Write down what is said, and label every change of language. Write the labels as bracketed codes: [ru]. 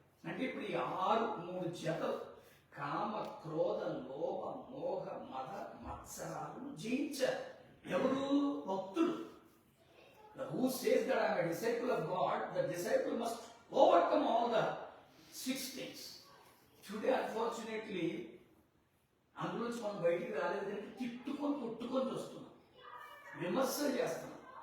[te] అంటే ఇప్పుడు ఈ 3 జతలు కామ, క్రోధ, లోభ, మోహ, మద, మత్సరాలను జయించారు. ఎవరు? భక్తులు. [en] Who says that I am a disciple of God, the disciple must overcome all the 6 things. Today, unfortunately, [te] అందులోంచి మనం బయటికి రాలేదంటే తిట్టుకొని కొట్టుకొని చూస్తున్నాం, విమర్శలు చేస్తున్నాం.